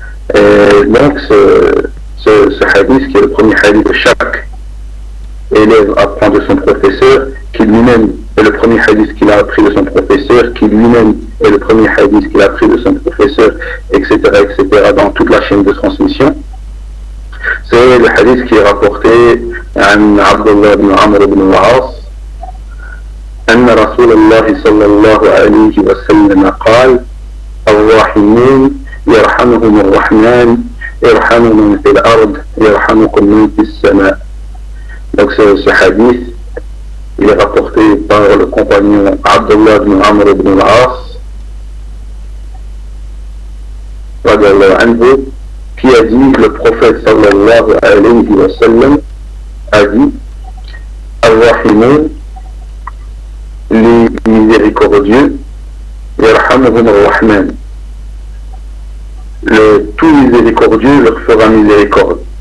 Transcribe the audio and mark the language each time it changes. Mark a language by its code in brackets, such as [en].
[fr] Donc ce hadith, qui est le premier hadith de chaque élève apprend de son professeur, qui lui-même est le premier hadith qu'il a appris de son professeur, qui lui-même est le premier hadith qu'il a appris de son professeur, etc., etc., dans toute la chaîne de transmission. C'est le hadith qui est rapporté à Abdullah ibn Amr ibn al-As, [ar] أن رسول الله صلى الله عليه وسلم قال الراحمين يرحمهم الرحمن ارحموا من في الأرض يرحمكم من في السماء. [fr] Donc ce hadith, il est rapporté par le compagnon Abdullah ibn Amr ibn al-As [ar] رضي الله عنه, [fr] qui a dit, le prophète [ar] صلى الله عليه وسلم [fr] a dit, الراحمين, les miséricordieux, le tout miséricordieux leur fera miséricorde.